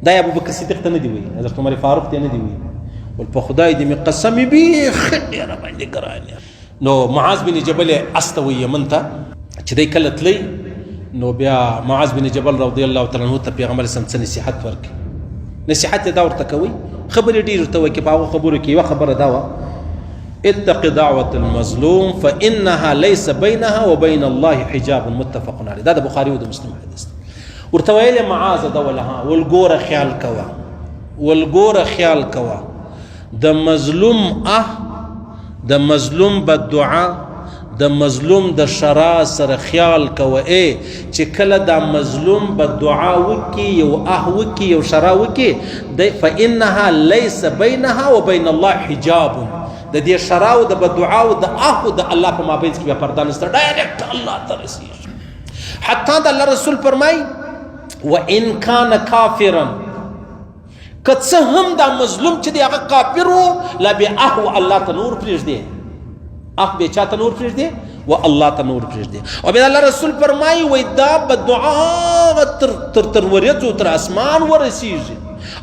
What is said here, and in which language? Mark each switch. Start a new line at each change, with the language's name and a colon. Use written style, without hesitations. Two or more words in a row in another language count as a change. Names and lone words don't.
Pashto: دا ابو بکر صدیق ته نه دی وی، حضرت عمر فاروق ته نه دی وی، ول په خدای دې مې قسم بیخ ډیر باندې ګران یې. نو معاذ بن جبل استوي یمن ته چې دی کله تلی، نو بیا معاذ بن جبل
Arabic: رضی الله تعالی عنہ
Pashto: ته پیغمبر صلی الله علیه وسلم نصیحت ورکړي. نصیحت دا ورته کوي، خبرې ډېر ورته وکړي. په هغو خبرو کې یوه خبره دا وه:
Arabic: اتق دعوة المظلوم فإنها ليس بينها وبين الله حجاب متفق عليه.
Pashto: دا د بخاري او د مسلم حدیث دی. ورته ویل معاذ دولها والګوره خیال کوه، والګوره خیال کوه د مظلوم د مظلوم بددعا د مظلوم د شرا سره خیال کوه، چې کله دا مظلوم بددعا وکي یو وکي یو شرا وکي،
Arabic: فإنها ليس بينها وبين الله حجاب.
Pashto: د دې شرا او د بددعا او د د الله په مابین کې بیا پرده نشته، ډایرکټ الله ته رسیږي. حتی د الله رسول فرمایي
Arabic: وإن كان كافرا،
Pashto: که څه هم دا مظلوم چې دی هغه کافر و، لا بیا الله ته نور پرېږدي، بیا چا ته نور پرېږدي؟ و الله ته نور پرېږدي. او بیا الله رسول فرمایي وایي دا بددعا تر وریځو تر اسمان ورسیږي.